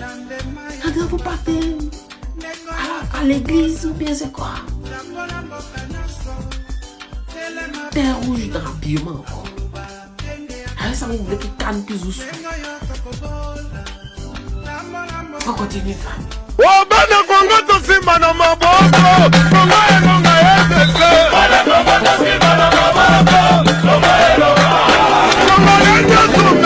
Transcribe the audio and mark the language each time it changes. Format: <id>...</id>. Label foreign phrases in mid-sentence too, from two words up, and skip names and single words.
<fr>Quand vous partez à l'église ou bien c'est quoi? Terre rouge dans l'habillement encore. Avec ça vous voulez que CAN puisse vous suivre. On continue, famille.</fr> <ln>Oh, bana Congo to simba na maboko. Congo enonga yetese. Bana Congo to simba na maboko. Congo enonga. Congo enonga.</ln>